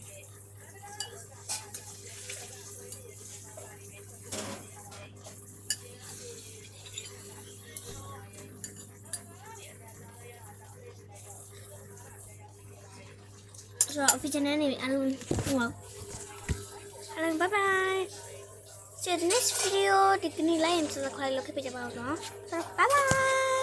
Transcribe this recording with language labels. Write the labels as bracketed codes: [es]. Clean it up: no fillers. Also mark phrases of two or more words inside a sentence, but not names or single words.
[my] ဆိုတော့ official နဲ့နေပြီအားလုံးဟိုအားလုံး [en] bye bye see you in the next video [my] ဒီနေ့ [en] like and subscribe [my] လုပ်ခဲ့ကြပါဦးနော်ဆိုတော့ [en] bye bye